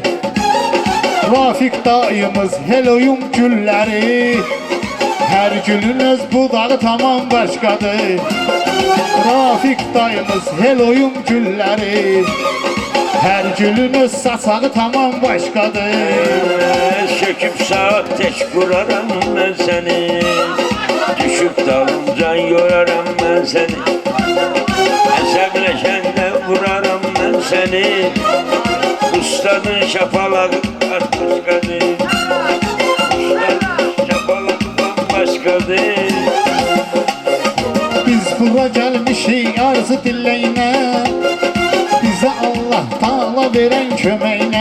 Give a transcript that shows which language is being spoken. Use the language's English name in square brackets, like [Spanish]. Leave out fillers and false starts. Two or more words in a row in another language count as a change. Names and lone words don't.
[Azerbaijani] Rafiq dayımız heloyum gülləri. Hər gülün öz budağı tamam başqadır. Rafiq dayımız heloyum gülləri. Hər gülün öz saçağı tamam başqadır. [Turkish] Söküp saat teş kuraram ben seni. Düşüp dalınca yorarım ben seni. [Azerbaijani] Əsəbləşəndə vuraram [Turkish] ben seni. [Azerbaijani] Ustadın şapalağı başqadır. Ustadın şapalağı bambaşqadır. Biz bura gəlmişik arzu dilləyinə. Bizə Allah Taala verən köməyinə.